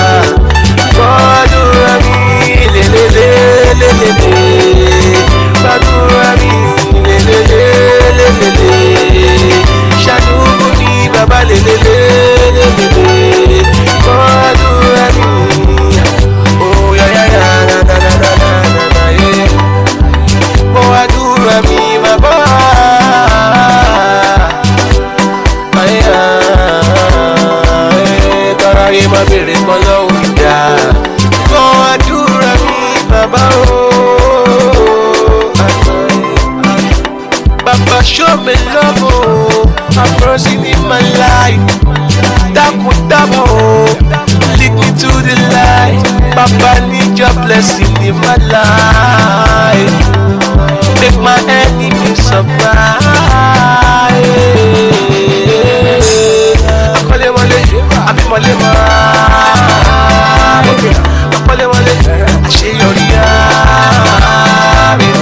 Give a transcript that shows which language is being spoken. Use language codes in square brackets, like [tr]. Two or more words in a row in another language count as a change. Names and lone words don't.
[yo] Gbàdúrà mi lélelélélélé. Gbàdúrà mi lélelélélélé. Ṣàánú fún mi bàbá lélelélélélé. Gbàdúrà mi. Oh ya ya ya na na na na na na yeah. Gbàdúrà mi bàbá. Káráyé má bèrè pọ́nlọ́ mi dá. Gbàdúrà mi bàbá o. [en] Baba show me love oh, have mercy in my life. Dapo dapo oh, lead me to the light. Baba need your blessing in my life. Make my enemies survive. [yo] Akole wale, abi mole ma. Akole wale, àṣeyọrí mi.